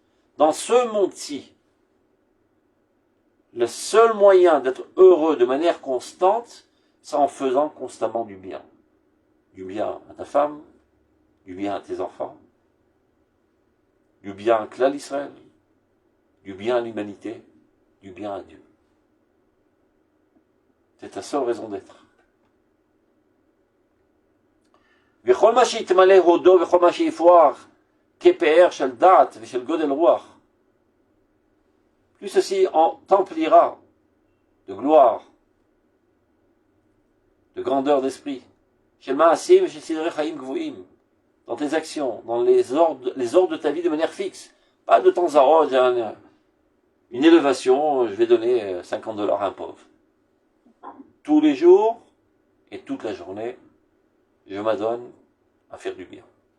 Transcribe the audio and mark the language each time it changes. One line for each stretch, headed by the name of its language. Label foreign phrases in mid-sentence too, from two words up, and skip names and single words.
French: Dans ce monde-ci, le seul moyen d'être heureux de manière constante, c'est en faisant constamment du bien. Du bien à ta femme, du bien à tes enfants, du bien à
Hebrew: כלל ישראל,
French: du bien à l'humanité, du bien à Dieu. C'est ta seule raison d'être.
Hebrew: וכל מה שיתמלא הודו וכל מה שיפרח כפאר של דעת ושל גודל רוח.
French: Plus ceci t'emplira de gloire, de grandeur d'esprit.
Hebrew: של מעשים ושל סדרי חיים קבועים.
French: Dans tes actions, dans les ordres de ta vie de manière fixe. Pas de temps à autre, une élévation, je vais donner $50 à un pauvre. Tous les jours et toute la journée, je m'adonne à faire du bien.